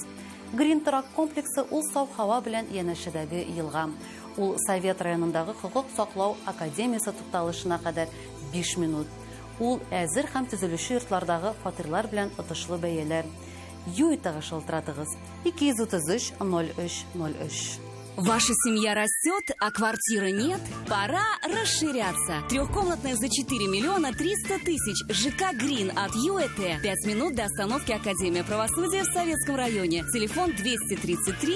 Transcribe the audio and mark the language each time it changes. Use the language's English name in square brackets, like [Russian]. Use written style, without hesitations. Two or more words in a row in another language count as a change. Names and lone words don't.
[Tatar] Green Track комплексы ул сау һава белән янәшәдәге елга. Ул Совет районындагы хокук саклау академиясе тукталышына кадәр 5 минут. Ул әзер һәм төзелүче йортлардагы фатирлар белән отышлы бәяләр. Юитага шалтыратыгыз 233-03-03. [Russian] Ваша семья растет, а квартиры нет? Пора расширяться. Трехкомнатная за 4 миллиона 300 тысяч. ЖК «Грин» от ЮЭТ. 5 минут до остановки Академия правосудия в Советском районе.